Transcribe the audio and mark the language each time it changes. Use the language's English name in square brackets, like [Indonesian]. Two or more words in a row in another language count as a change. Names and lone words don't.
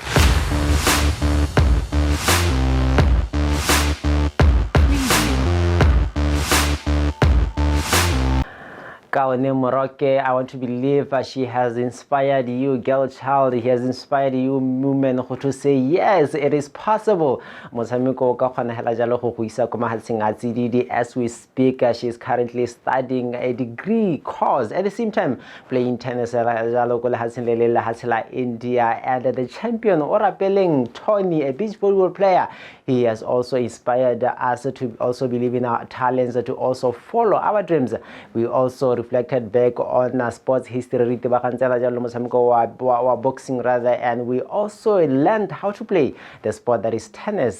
[English] Kaone Moroke, I want to believe she has inspired you, girl child. He has inspired you, women, to say yes, it is possible. [Tswana] Mosamiko ka khona hela jalo go go isa ko mahatsheng a tsididi. [English] As we speak, she is currently studying a degree course, at the same time playing tennis [Tswana] jalo ko lehatsheng le lehatsheng la India. [English] And the champion Orapeleng Tony, a beach volleyball player, he has also inspired us to also believe in our talents, to also follow our dreams. We also reflected back on sports history, boxing rather, and we also learned how to play the sport that is tennis.